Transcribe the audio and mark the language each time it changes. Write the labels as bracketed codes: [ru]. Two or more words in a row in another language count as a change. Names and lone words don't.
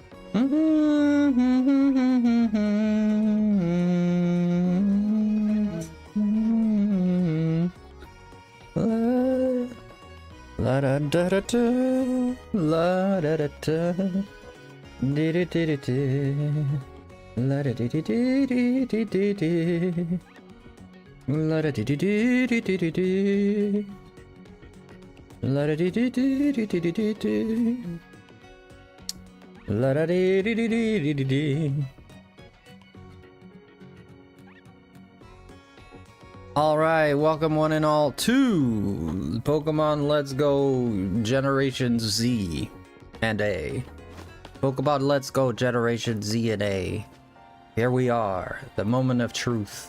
[en] La da da da da, la da da da, di di di di di, la da di di di di di di di, la da di di di di di di di, la da di di di di di di di di, la da di di di di di di. Alright, welcome one and all to Pokemon Let's Go Generation Z and A. Pokemon Let's Go Generation Z and A. Here we are, the moment of truth.